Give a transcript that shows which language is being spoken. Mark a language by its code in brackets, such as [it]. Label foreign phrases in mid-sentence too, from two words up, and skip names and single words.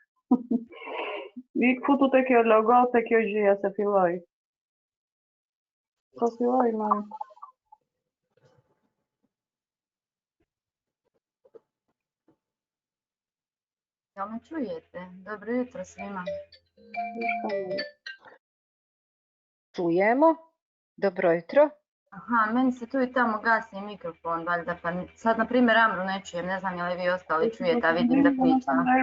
[sq] Vik futu te kjo logo, te kjo gjëja se filloj. Po filloj, ma. [bs] Jel me čujete? Dobro jutro svima. Čujemo. Dobro jutro. Aha, meni se tu i tamo gasi mikrofon, valjda, pa sad, na primjer, Amru ne čujem, ne znam je li vi ostali čujete, a vidim da priča.